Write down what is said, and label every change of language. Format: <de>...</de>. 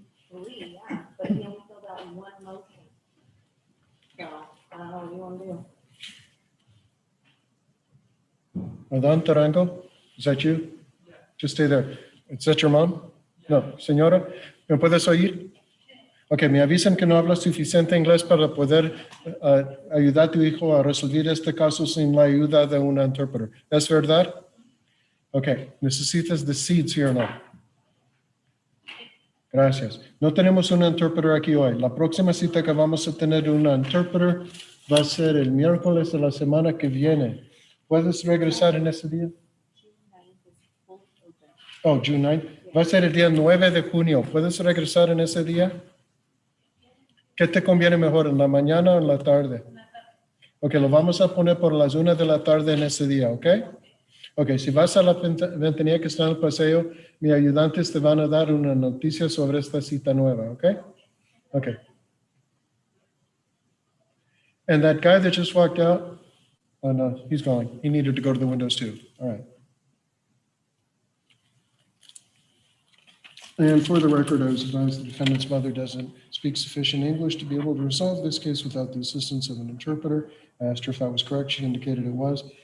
<en>Three, yeah, but he only filled out one motion. So, I don't know what you want to do. Adan Tarango, is that you? Just stay there. Is that your mom?</en> <es>No, señora, ¿me puedes oír? Ok, me avisan que no hablas suficiente inglés para poder ayudar a tu hijo a resolver este caso sin la ayuda de un intérprete. ¿Es verdad? Ok, necesitas the seeds here no. Gracias. No tenemos un intérprete aquí hoy. La próxima cita que vamos a tener un intérprete va a ser el miércoles de la semana que viene. ¿Puedes regresar en ese día?</es> <en>Oh, June 9.</en> <es>Va a ser el día 9 de junio. ¿Puedes regresar en ese día? ¿Qué te conviene mejor, en la mañana o en la tarde? Ok, lo vamos a poner por las 1 de la tarde en ese día, ¿ok? Ok, si vas a la ventanilla que está en el paseo, mis ayudantes te van a dar una noticia sobre esta cita nueva, ¿ok? Ok.</es> <en>And that guy that just walked out, oh no, he's going. He needed to go to the windows too. All right. And for the record, I was advised the defendant's mother doesn't speak sufficient English to be able to resolve this case without the assistance of an interpreter. I asked her if that was correct. She indicated it was.</en>